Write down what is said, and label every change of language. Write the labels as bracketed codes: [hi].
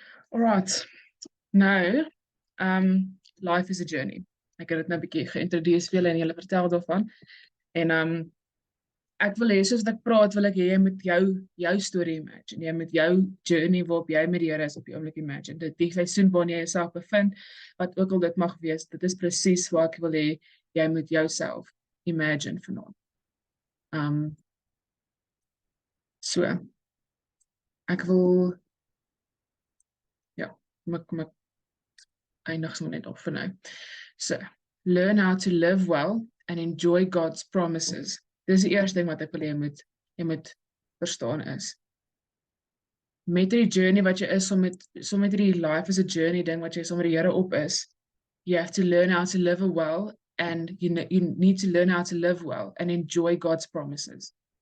[en] Alright, nou, life is a journey. [af] Ek het dit nou 'n bietjie geïntroduce vir julle en julle vertel daarvan. En ek wil hê soos ek praat, wil ek hê jy moet jou storie imagine. Jy moet jou journey waarop jy met die Here is op die oomblik imagine. Dit die seisoen waarin jy jouself bevind, wat ook al dit mag wees, dit is presies wat ek wil hê jy moet jouself imagine vanaand. So ek wil kom ek eindig sommer net op vir nou. [en] So, learn how to live well and enjoy God's promises. [af] Dis die eerste ding wat ek wil hê jy moet verstaan is. Met die journey wat jy is, so met die [en] life is a journey [af] ding wat jy saam met die Here op is, [en] you have to learn how to live well and you need to learn how to live well and enjoy God's promises.